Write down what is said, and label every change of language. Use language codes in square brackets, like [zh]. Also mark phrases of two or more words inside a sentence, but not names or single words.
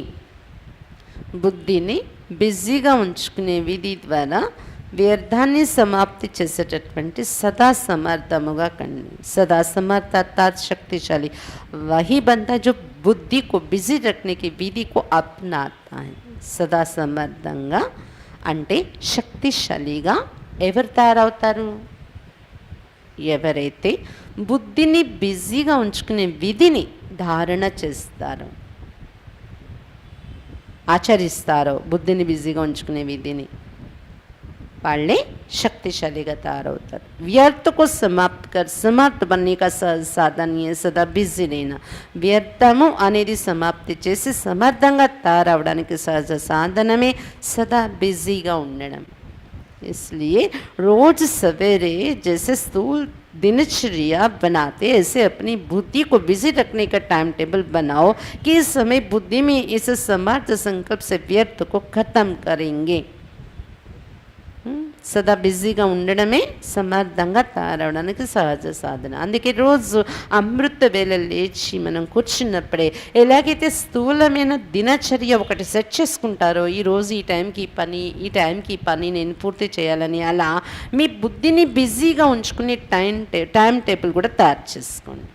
[te] బుద్ధిని బిజీగా ఉంచుకునే విధి ద్వారా వ్యర్థాన్ని సమాప్తి చేసేటటువంటి సదా సమర్థముగా కండి. [hi] సదా समर्थ अर्थात शक्तिशाली वही बंदा जो बुद्धि को बिजी रखने की विधि को अपनाता है. [te] సదా సమర్థంగా అంటే శక్తిశాలిగా ఎవరు తయారవుతారు? ఎవరైతే బుద్ధిని బిజీగా ఉంచుకునే విధిని ధారణ చేస్తారో, ఆచరిస్తారో, బుద్ధిని బిజీగా ఉంచుకునే విధిని, వాళ్ళే శక్తిశాలిగా తయారవుతారు. [hi] व्यर्थ को समर्थ बनने का साधन सदा बिजी लेना. [te] వ్యర్థము అనేది సమాప్తి చేసి సమర్థంగా తయారవడానికి సహజ సాధనమే సదా బిజీగా ఉండడం. [hi] इसलिए रोज सवेरे जैसे स्थूल दिनचर्या बनाते ऐसे अपनी बुद्धि को बिजी रखने का [en] time table [hi] बनाओ कि इस समय बुद्धि में इस समर्थ संकल्प से व्यर्थ को खत्म करेंगे. [te] సదా బిజీగా ఉండడమే సమర్థంగా తయారవడానికి సహజ సాధన. అందుకే రోజు అమృత వేళ లేచి మనం కూర్చున్నప్పుడే ఎలాగైతే స్థూలమైన దినచర్య ఒకటి సెట్ చేసుకుంటారో, ఈరోజు ఈ టైంకి ఈ పని, ఈ టైంకి ఈ పని నేను పూర్తి చేయాలని, అలా మీ బుద్ధిని బిజీగా ఉంచుకునే [en] time table [te] కూడా తయారు చేసుకోండి.